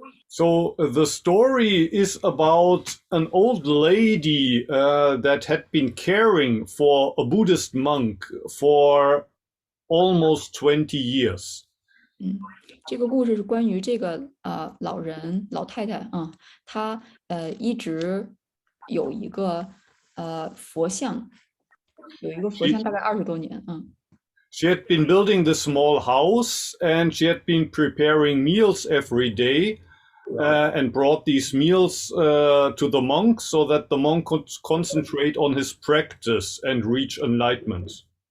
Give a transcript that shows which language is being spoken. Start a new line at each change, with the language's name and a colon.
English: So the story is about an old lady that had been caring for a Buddhist monk for almost 20 years.
Chinese: 这个故事是关于这个老太太她一直有一个佛像，大概20多年。
English: She had been building this small house and she had been preparing meals every day. And brought these meals to the monk so that the monk could concentrate on his practice and reach enlightenment.